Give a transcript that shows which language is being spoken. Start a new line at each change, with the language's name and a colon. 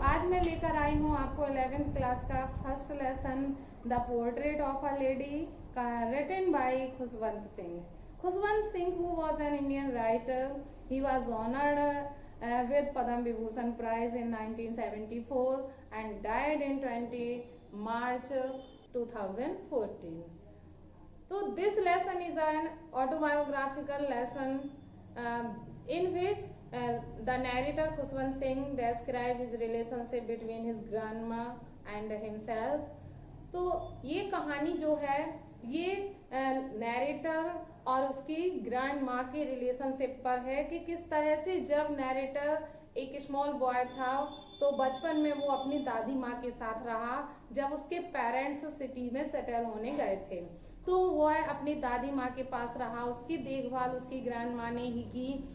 Hindi: मैं लेकर आई हूँ आपको 11th क्लास का first lesson the portrait of a lady written by Khushwant Singh.
English: Khushwant Singh who was an Indian writer. He was honored with Padma Vibhushan Prize in 1974 and died in 20 March 2014. So this lesson is an autobiographical lesson in which the narrator Khushwant Singh describes his relationship between his grandma and himself.
Hindi: तो ये कहानी जो है ये narrator और उसकी grand माँ के रिलेशनशिप पर है कि किस तरह से जब नैरेटर एक स्मॉल बॉय था तो बचपन में वो अपनी दादी माँ के साथ रहा। जब उसके पेरेंट्स सिटी में सेटल होने गए थे तो वह अपनी दादी माँ के पास रहा, उसकी देखभाल उसकी ग्रैंड माँ ने ही की।